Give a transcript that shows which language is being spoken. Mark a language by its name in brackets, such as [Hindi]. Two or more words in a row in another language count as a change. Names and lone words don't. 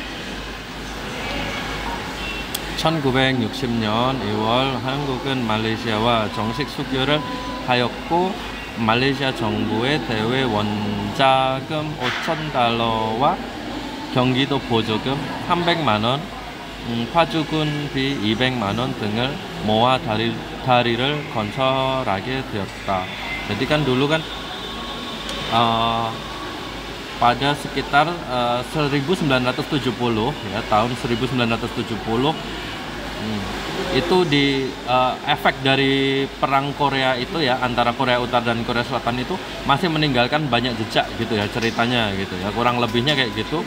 [Korean] 1960년 2월 한국은 말레이시아와 정식 수교를 하였고 말레이시아 정부의 대외 원자금 5,000달러와 경기도 보조금 300만원, 파주군비 200만원 등을 모아 다리를 건설하게 되었다. [Indonesian] Jadi kan dulu kan pada sekitar 1970 ya, tahun 1970 itu di efek dari perang Korea itu ya, antara Korea Utara dan Korea Selatan itu masih meninggalkan banyak jejak gitu ya, ceritanya gitu ya, kurang lebihnya kayak gitu.